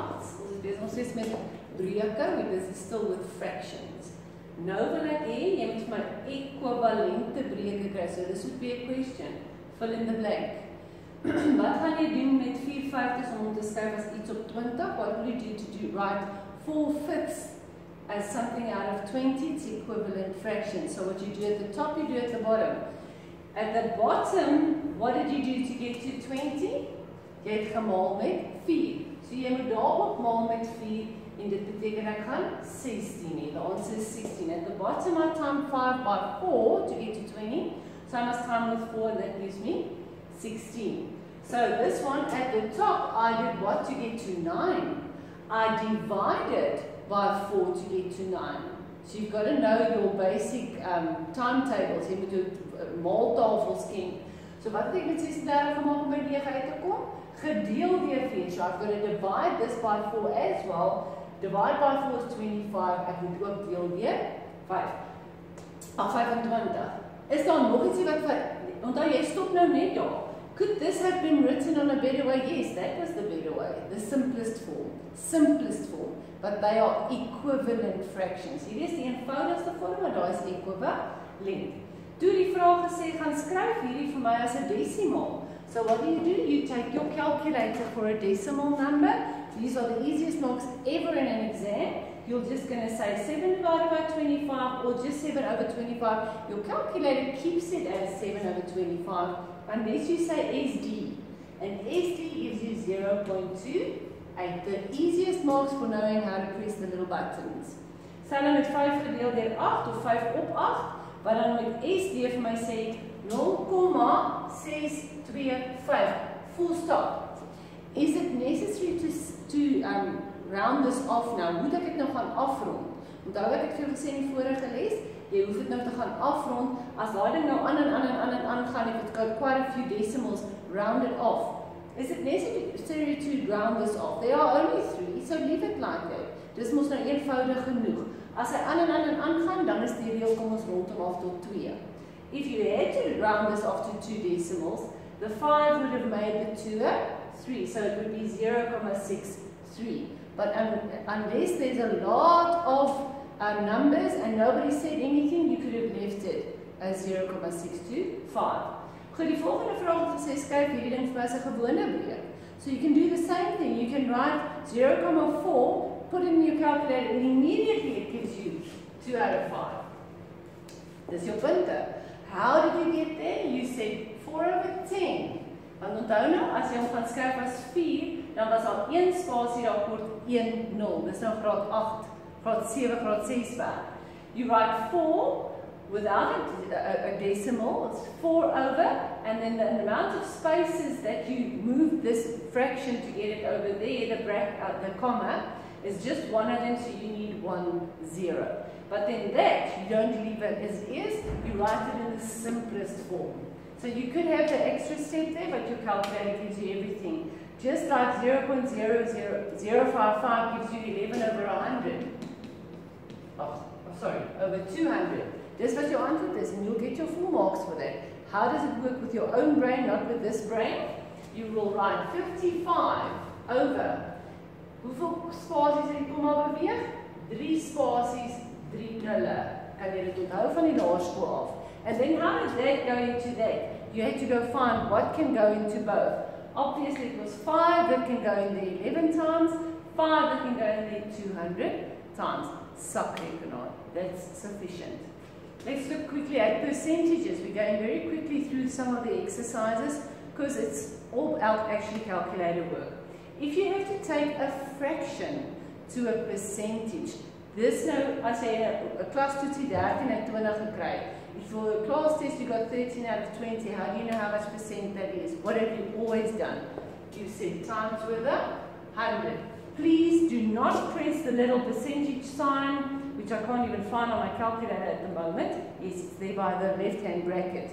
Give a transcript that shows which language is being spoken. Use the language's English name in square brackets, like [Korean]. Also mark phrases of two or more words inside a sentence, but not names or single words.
[Afrikaans] Ons is besig steeds met breuke, want [English] this is still with fractions. [Afrikaans] Nou wil ek hê jy moet vir my ekwivalente breuke kry. [English] So this would be a question. Fill in the blank. [Afrikaans] Wat gaan jy doen met 4/5 om te skryf as iets op 20? [English] What will you do to write 4/5 as something out of 20? It's equivalent fractions. So what you do at the top, you do at the bottom. At the bottom, what did you do to get to 20? [Afrikaans] Jy het gemaal met 4. So jy moet daarop maal met 4 en dit beteken ek gaan 16 hê. [English] The answer is 16. At the bottom I time 5 by 4 to get to 20. So I must time with 4 and that gives me 16. So this one at the top I did what to get to 9? I divided by 4 to get to 9. So you've got to know your basic timetables. [Afrikaans] Jy moet jou maaltafels ken. So wat het ek met 36 gemaak om by 9 uit te kom? Gedeel deur 4. [English] So I've got to divide this by 4 as well. Divide by 4 is 25. [Afrikaans] Ek moet ook deel deur 5. 25. Is daar nog iets wat onthou jy stop nou net daar. [English] Could this have been written on a better way? Yes, that was the better way. The simplest form. Simplest form. But they are equivalent fractions. [Afrikaans] Hier is die eenvoudigste vorm, maar daar is equivalent. Toe die vraag gesê, gaan skryf hierdie vir my as 'n desimaal. [English] So what do? You take your calculator for a decimal number. These are the easiest marks ever in an exam. You're just going to say 7 divided by 25 or just 7 over 25. Your calculator keeps it as 7 over 25 unless you say SD. And SD gives you 0.28. The easiest marks for knowing how to press the little buttons. [Afrikaans] So dan met 5 gedeel deur 8 of 5 op 8. Wat dan met SD vir my sê 0,625. [English] Full stop. Is it necessary to round this off now? [Afrikaans] Moet ek dit nou gaan afrond? Onthou ek het vir jou gesê in die vorige les, jy hoef dit nou te gaan afrond. As daai ding nou aan gaan, [English] if it's got quite a few decimals, round it off. Is it necessary to round this off? There are only 3, so leave it like that. [Afrikaans] Dis mos nou eenvoudig genoeg. As hy aan gaan, dan is die reël kom ons rond hom af tot 2. [English] If you had to round this off to 2 decimals, the 5 would have made the 2 a 3, so it would be 0,63. But unless there's a lot of numbers and nobody said anything, you could have left it as 0,625. [Afrikaans] Goed, die volgende vraag het gesê, skryf hierdie ding vir as 'n gewone breek. [English] So you can do the same thing. You can write 0,4, put it in your calculator, and immediately it gives you 2 out of 5. [Afrikaans] Dis jou punte. [English] How did you get there? You said 4 over 10. [Afrikaans] Want onthou nou, as jy hom gaan skryf as 4, dan was al 1 spasie daar kort 1, 0. Dis nou graad 8, graad 7, graad 6 werk. [English] You write 4 without a decimal, it's 4 over, and then the amount of spaces that you move this fraction to get it over there, the comma, is just one of them, so you need 1 0. But then that, you don't leave it as is, you write it in the simplest form. So you could have the extra step there, but your calculator gives you everything. Just like 0.00055 gives you 11 over 100. Oh, sorry, over 200. [Afrikaans] Dis wat jou antwoord is, [English] and you'll get your full marks for that. How does it work with your own brain, not with this brain? You will write 55 over. [Afrikaans] Hoeveel spasies het die komma beweeg? 3 spasies, 3 nulle. Kan jy dit onthou van die laerskool af? [English] And then how does that go into that? You had to go find what can go into both. Obviously it was 5 that can go in there 11 times, 5 that can go in there 200 times. Subrekenaar. That's sufficient. Let's look quickly at percentages. We're going very quickly through some of the exercises because it's all actually calculator work. If you have to take a fraction to a percentage, this now, I say a class [Afrikaans] toetsie 13 en 20 gekry. [English] If for a class test you got 13 out of 20, how do you know how much percent that is? What have you always done? You said times with 100. Please do not press the little percentage sign, which I can't even find on my calculator at the moment. Yes, it's there by the left-hand bracket.